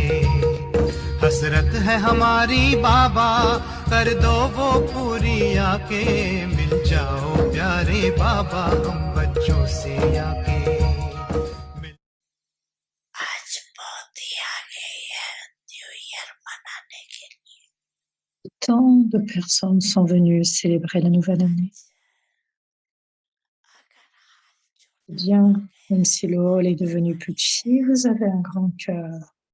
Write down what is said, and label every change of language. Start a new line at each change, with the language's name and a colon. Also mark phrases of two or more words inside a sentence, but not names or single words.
Hindi: हसरत है हमारी बाबा, कर दो वो पूरी आके, मिल जाओ प्यारे बाबा हम बच्चों से आके।
French: Tant de personnes sont venues célébrer la nouvelle année. Bien, même si le hall est devenu petit, vous avez un grand cœur.